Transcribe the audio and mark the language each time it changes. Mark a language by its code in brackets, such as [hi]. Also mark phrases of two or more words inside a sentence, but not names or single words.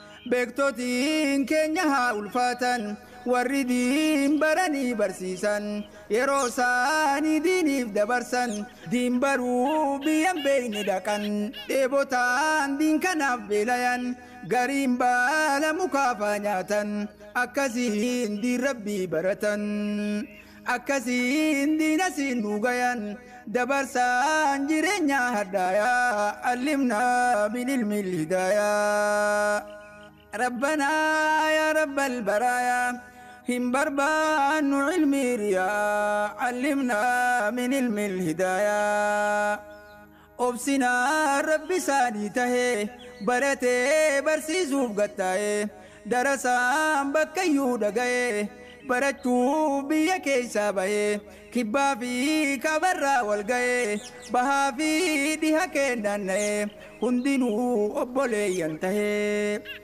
[om] Beektotiin keenya haa ulfaatan, warri diin baranii barsiisan, yeroo isaanii diiniif dabarsan, diin baruu biyyan beeyne dhaqan, dheebotaan diin kanaaf beelayan, gariin baala mukaafaa nyaatan, akkasiin diin Rabbii baratan, akkasiin diin asiin dhugayan, dabarsaan jireenya hadhaayaa, [ar] علمنا من علم [om] الهداية. [ar] ربنا يا رب البرايا، هم بربان علم ريا، علمنا من علم الهداية. [om] Obsina Rabbi isaanii tahe, baratee barsiisuuf gattaa'e, darasaan bakkayyuu dhaga'e, barachuu biyya keessaa ba'e, kibbaa fi kaabarraa wal ga'e, bahaa fi dhiha kennaan na'e, hundinuu obboleeyyan tahe.